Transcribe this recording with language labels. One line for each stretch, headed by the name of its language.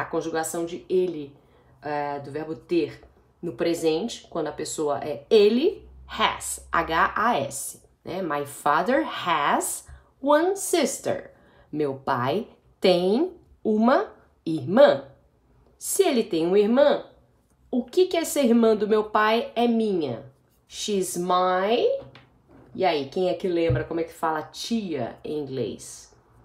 Portuguese: A conjugação de ele, do verbo ter no presente, quando a pessoa é ele, has, H-A-S. Né?
English: My father has one sister.
Portuguese: Meu pai tem uma irmã. Se ele tem uma irmã, o que essa irmã do meu pai é minha?
English: She's my...
Portuguese: E aí, quem é que lembra como é que fala tia em inglês?